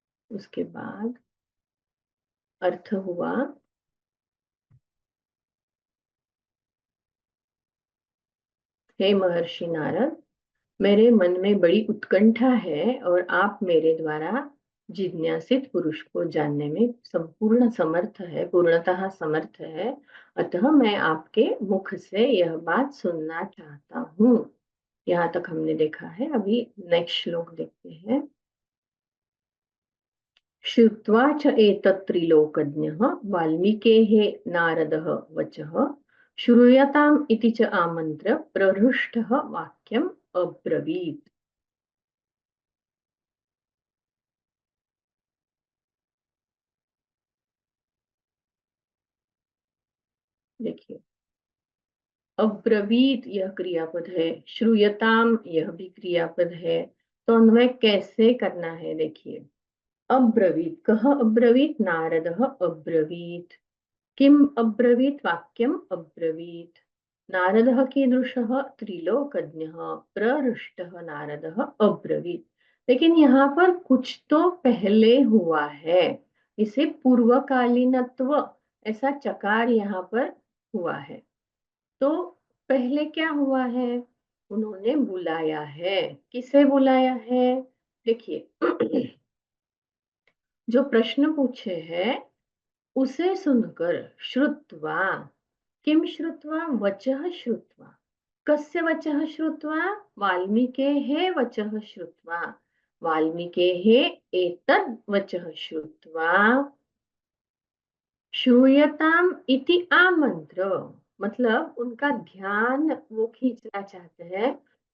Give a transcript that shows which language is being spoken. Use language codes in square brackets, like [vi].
[hi] उसके बाद अर्थ हुआ, हे महर्षि नारद, मेरे मन में बड़ी उत्कंठा है और आप मेरे द्वारा जिज्ञासित पुरुष को जानने में संपूर्ण समर्थ है, पूर्णतः समर्थ है। अतः मैं आपके मुख से यह बात सुनना चाहता हूँ। यहाँ तक हमने देखा है। अभी नेक्स्ट श्लोक देखते हैं। [sa] श्रुत्वा च एतत् त्रिलोकज्ञः वाल्मीकेः नारदः वचः श्रूयताम् इति च आमन्त्र्य प्रहृष्टः वाक्यम् अब्रवीत्। [hi] देखिए, अब्रवीत यह क्रियापद है, श्रूयताम यह भी क्रियापद है। तो अन्वय कैसे करना है देखिए। [sa] अब्रवीत, कह अब्रवीत, नारदः अब्रवीत, किम अब्रवीत, वाक्यम अब्रवीत। नारदः कीदृशः, त्रिलोकज्ञः, प्रहृष्टः नारदः अब्रवीत। [hi] लेकिन यहाँ पर कुछ तो पहले हुआ है, इसे पूर्वकालीनत्व ऐसा चकार यहाँ पर हुआ है। तो पहले क्या हुआ है, उन्होंने बुलाया है। किसे बुलाया है, देखिए जो प्रश्न पूछे हैं उसे सुनकर, [sa] श्रुत्वा, किम श्रुत्वा, वचः श्रुत्वा, कस्य वचः श्रुत्वा, वाल्मीकेः वचः श्रुत्वा, वाल्मीकेः एतद् वचः श्रुत्वा श्रूयताम इति आमंत्र, [hi] मतलब उनका ध्यान वो खींचना चाहते हैं।